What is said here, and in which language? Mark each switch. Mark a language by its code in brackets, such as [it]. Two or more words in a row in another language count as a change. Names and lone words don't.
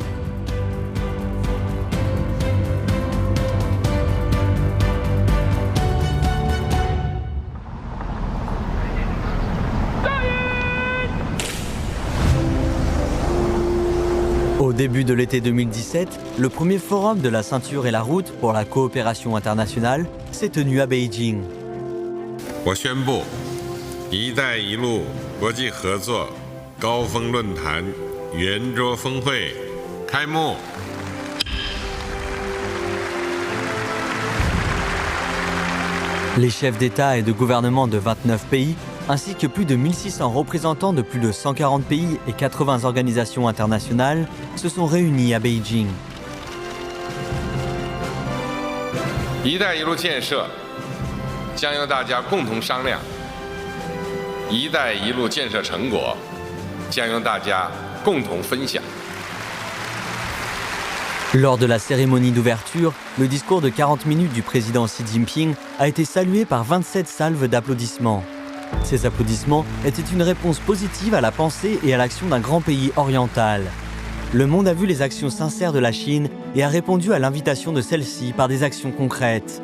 [fr] Au début de l'été 2017, le premier forum de la ceinture et la route pour la coopération internationale s'est tenu à Beijing. [zh] 我宣布，一带一路国际合作高峰论坛圆桌峰会开幕。 [fr] Les chefs d'État et de gouvernement de 29 pays, ainsi que plus de 1600 représentants de plus de 140 pays et 80 organisations internationales, se sont réunis à Beijing. [zh] 一带一路建设将由大家共同商量，一带一路建设成果将由大家共同分享。 [fr] Lors de la cérémonie d'ouverture, le discours de 40 minutes du président Xi Jinping a été salué par 27 salves d'applaudissements. Ces applaudissements étaient une réponse positive à la pensée et à l'action d'un grand pays oriental. Le monde a vu les actions sincères de la Chine et a répondu à l'invitation de celle-ci par des actions concrètes.